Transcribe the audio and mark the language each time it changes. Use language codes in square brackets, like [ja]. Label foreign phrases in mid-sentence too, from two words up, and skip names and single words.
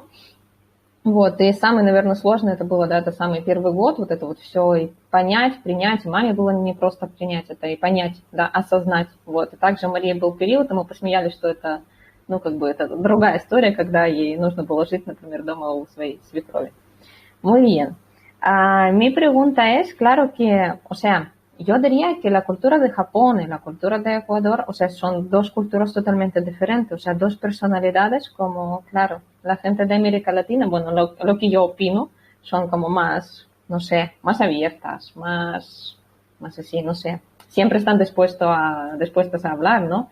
[ru] Вот, и самое, наверное, сложное это было, да, это самый первый год, вот это вот все и понять, принять, и маме было не просто принять это, и понять, да, осознать, вот. И также Марии был период, и мы посмеялись, что это, ну, как бы, это другая история, когда ей нужно было жить, например, дома у своей свекрови. [es] Muy bien. Mi pregunta es, claro que, o sea, yo diría que la cultura de Japón y la cultura de Ecuador, o sea, son dos culturas totalmente diferentes, o sea, dos personalidades como, claro, la gente de América Latina, bueno, lo que yo opino, son como más, no sé, más abiertas, más así, no sé, siempre están dispuestas a hablar, ¿no?